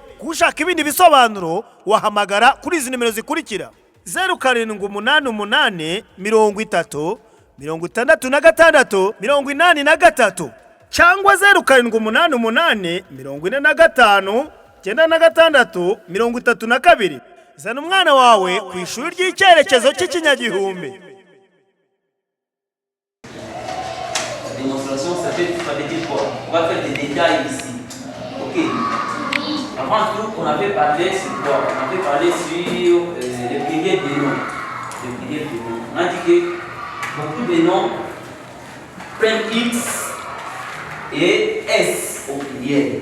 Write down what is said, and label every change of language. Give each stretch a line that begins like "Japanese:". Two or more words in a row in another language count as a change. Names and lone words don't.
Kinyarwanda: Kushaka ibindi bisobanuro wahamagara kuri izi nimero zikurikira: 0788 30 66 83 cyangwa 0788 45 96 32. Zana umwana wawe ku ishuri ry'icyerekezo cy'ikinyagihumbi.
French: Démonstration, ça veut dire quoi? On va faire des détails ici. Ok. Avant tout, on avait parlé sur quoi? On avait parlé sur les piliers des noms. Les piliers des noms. On a dit que beaucoup de noms prennent X et S au pluriel.